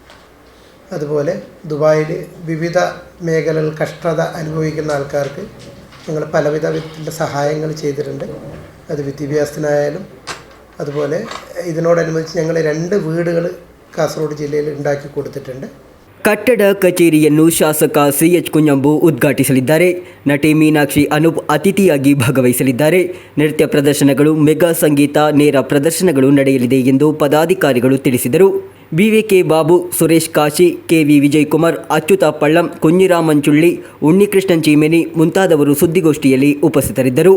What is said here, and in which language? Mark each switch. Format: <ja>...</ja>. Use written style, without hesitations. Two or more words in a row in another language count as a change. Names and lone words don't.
<ml>അതുപോലെ ദുബായിൽ വിവിധ മേഖലകൾ കഷ്ടത അനുഭവിക്കുന്ന ആൾക്കാർക്ക് ഞങ്ങൾ പലവിധ വിധത്തിലുള്ള സഹായങ്ങൾ ചെയ്തിട്ടുണ്ട്. അത് വിദ്യാഭ്യാസത്തിനായാലും അതുപോലെ ഇതിനോടനുബന്ധിച്ച് ഞങ്ങൾ 2 വീടുകൾ കാസർഗോഡ് ജില്ലയിൽ ഉണ്ടാക്കി കൊടുത്തിട്ടുണ്ട്.</ml> <kn>ಕಟ್ಟಡ ಕಚೇರಿಯನ್ನು ಶಾಸಕ CH ಕುഞ്ഞಂಬು ಉದ್ಘಾಟಿಸಲಿದ್ದಾರೆ. ನಟಿ ಮೀನಾಕ್ಷಿ ಅನೂಪ್ ಅತಿಥಿಯಾಗಿ ಭಾಗವಹಿಸಲಿದ್ದಾರೆ. ನೃತ್ಯ ಪ್ರದರ್ಶನಗಳು, ಮೆಗಾ ಸಂಗೀತ, ನೇರ ಪ್ರದರ್ಶನಗಳು ನಡೆಯಲಿದೆ ಎಂದು ಪದಾಧಿಕಾರಿಗಳು ತಿಳಿಸಿದರು. BVK ಬಾಬು, ಸುರೇಶ್ ಕಾಶಿ, KV ವಿಜಯಕುಮಾರ್, ಅಚ್ಯುತ ಪಳ್ಳಂ, ಕುഞ്ഞിರಾಮ್ ಮಂಚುಳ್ಳಿ, ಉನ್ನಿಕೃಷ್ಣನ್ ಚೀಮೆನಿ ಮುಂತಾದವರು ಸುದ್ದಿಗೋಷ್ಠಿಯಲ್ಲಿ ಉಪಸ್ಥಿತರಿದ್ದರು.</kn>